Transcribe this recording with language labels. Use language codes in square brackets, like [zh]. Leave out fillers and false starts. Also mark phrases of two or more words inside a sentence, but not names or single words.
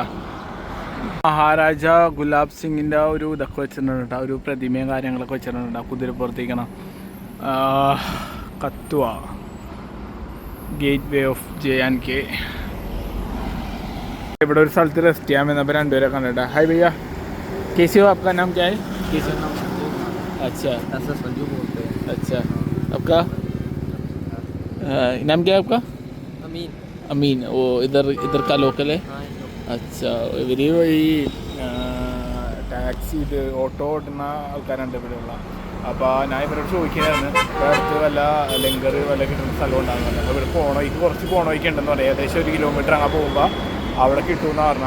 [ml] മഹാരാജ ഗുലാബ് സിംഗിൻ്റെ ഒരു ഇതൊക്കെ വെച്ചിട്ടുണ്ട് കേട്ടോ, ഒരു പ്രതിമയും കാര്യങ്ങളൊക്കെ വെച്ചിട്ടുണ്ട് കേട്ടോ. കുതിരപ്പുറത്തേക്കണം. കത്വ [en] gateway of [ml] JNK. ഇവിടെ ഒരു സ്ഥലത്ത് റെസ്റ്റ് ചെയ്യാൻ വന്നപ്പോൾ രണ്ടുപേരെ കണ്ടിട്ടാ. [hi] ഹായ് ഭയ്യ, कैसे हो? आपका नाम क्या है? कैसे नाम? अच्छा, ऐसा संजू बोलते हैं. अच्छा, आपका नाम क्या है आपका? अमीन। अमीन. वो इधर का लोकल है? [ml] അച്ഛാ. ഇവർ വഴി ടാക്സി ഇത് ഓട്ടോ ഓടുന്ന ആൾക്കാരുണ്ട് ഇവിടെയുള്ള. അപ്പോൾ ഞാൻ ഇവരോട് ചോദിക്കുകയായിരുന്നു ഇവിടെ അടുത്ത് വല്ല ലങ്കർ വല്ല കിട്ടുന്ന സ്ഥലം ഉണ്ടാകുന്നുണ്ട്. അപ്പോൾ ഇവിടെ പോണോയ്ക്ക് കുറച്ച് പോണോയ്ക്ക് ഉണ്ടെന്ന് പറയാം. ഏകദേശം 1 കിലോമീറ്റർ അങ്ങ് പോകുമ്പോൾ അവിടെ കിട്ടുമെന്ന് പറഞ്ഞാൽ.